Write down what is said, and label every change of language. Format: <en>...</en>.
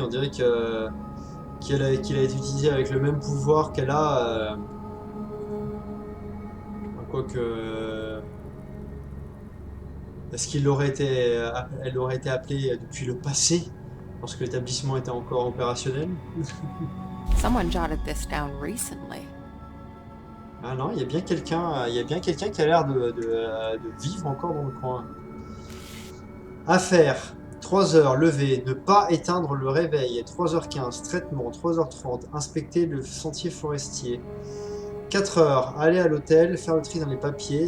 <fr>On dirait qu'il a été utilisé avec le même pouvoir qu'elle a. Quoique. Est-ce qu'il aurait été, elle aurait été appelée depuis le passé, lorsque l'établissement était encore opérationnel?</fr> <en>Someone jotted this down recently.</en> <fr>Ah non, il y a bien quelqu'un qui a l'air de vivre encore dans le coin. Affaire. 3 heures, lever, ne pas éteindre le réveil. 3h15, traitement. 3h30, inspecter le sentier forestier. 4 heures, aller à l'hôtel, faire le tri dans les papiers.</fr>